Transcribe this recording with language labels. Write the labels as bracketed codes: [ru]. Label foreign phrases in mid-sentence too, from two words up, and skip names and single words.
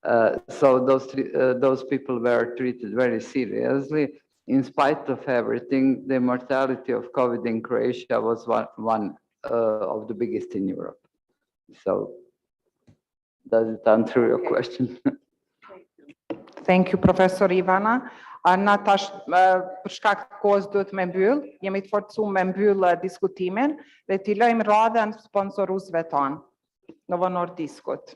[en] So those people were treated very seriously. In spite of everything, the mortality of COVID in Croatia was one of the biggest in Europe. So does it answer your question? Thank you, Profesor Ivana. [sq] Na tash për shkak të kohës duhet me mbyll, jemi të forcuar me mbyll diskutimin dhe t'i lëjmë radhën sponsoruesve tonë. Novo Nordiskut.